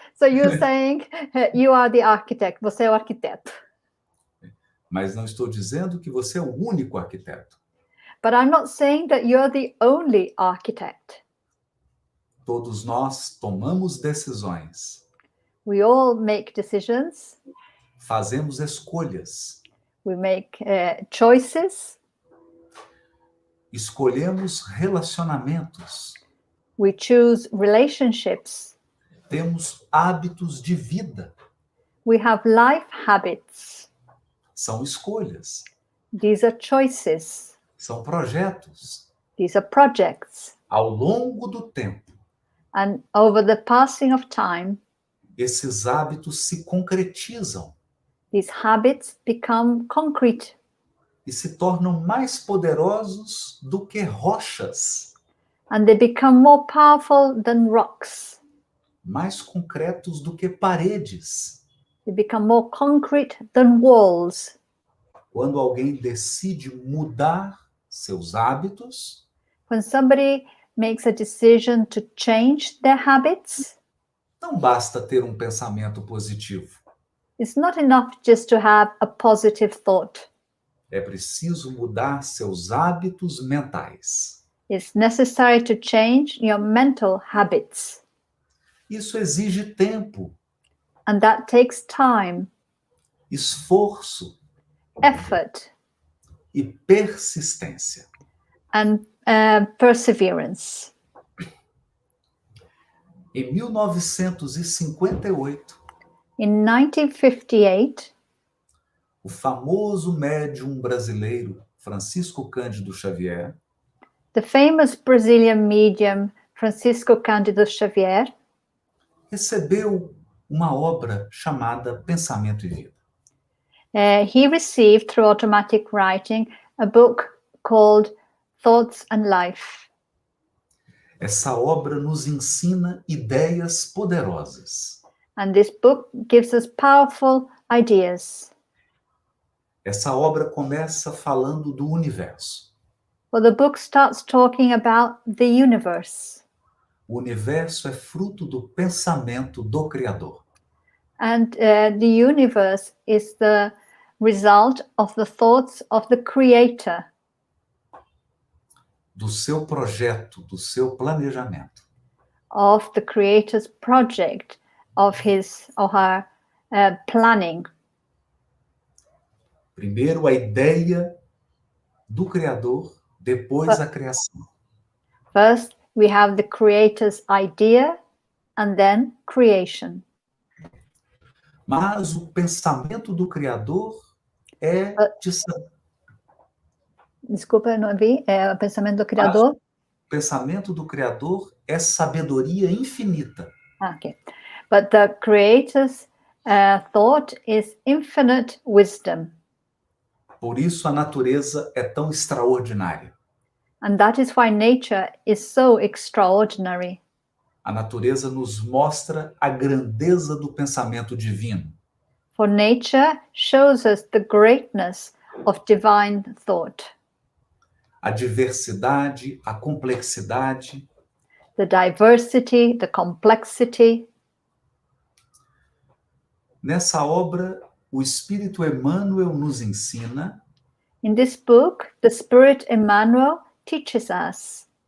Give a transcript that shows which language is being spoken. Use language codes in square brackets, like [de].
[en] So you're saying you are the architect. [pt] Você é o arquiteto. Mas não estou dizendo que você é o único arquiteto. [en] But I'm not saying that you're the only architect. [pt] Todos nós tomamos decisões, [en] We all make decisions. [pt] fazemos escolhas, [en] We make choices. [pt] escolhemos relacionamentos, [en] We choose relationships. [pt] temos hábitos de vida. [en] We have life habits. [pt] São escolhas, [en] These are choices. [pt] são projetos. [en] These are projects. [pt] Ao longo do tempo, [en] And over the passing of time, [pt] esses hábitos se concretizam [en] these habits become concrete [pt] e se tornam mais poderosos do que rochas, [en] and they become more powerful than rocks. [pt] mais concretos do que paredes. [en] They become more concrete than walls. [pt] Quando alguém decide mudar seus hábitos, [en] When somebody makes a decision to change their habits, [pt] não basta ter um pensamento positivo. [en] it's not enough just to have a positive thought. [pt] É preciso mudar seus hábitos mentais. [en] It's necessary to change your mental habits. [pt] Isso exige tempo, [en] And that takes time, [pt] esforço [en] effort, [pt] e persistência. [en] and perseverance. [pt] Em 1958, [en] In 1958, [pt] o famoso médium brasileiro Francisco Cândido Xavier [en] the famous Brazilian medium Francisco Cândido Xavier [pt] recebeu uma obra chamada Pensamento e Vida. [en] he received through automatic writing a book called Thoughts and Life. [pt] Essa obra nos ensina ideias poderosas. [en] And this book gives us powerful ideas. [pt] Essa obra começa falando do universo. [en] Well, the book starts talking about the universe. [pt] O universo é fruto do pensamento do Criador. [en] And the universe is the result of the thoughts of the Creator, [pt] Do seu projeto, do seu planejamento. [en] of the Creator's project, of his or her planning. [pt] Primeiro a ideia do Criador, depois a criação. [en] First, we have the Creator's idea, and then creation. [pt] Mas o pensamento do Criador é de Desculpa, não vi. O pensamento do Criador. O pensamento do Criador é sabedoria infinita. [en] Okay. But the Creator's thought is infinite wisdom. [pt] Por isso a natureza é tão extraordinária. [en] And that is why nature is so extraordinary. [pt] A natureza nos mostra a grandeza do pensamento divino. [en] For nature shows us the greatness of divine thought, [pt] A diversidade, a complexidade. [en] the diversity, the complexity. [pt] Nessa obra, o Espírito Emmanuel nos ensina [en] In this book, the Spirit Emmanuel teaches us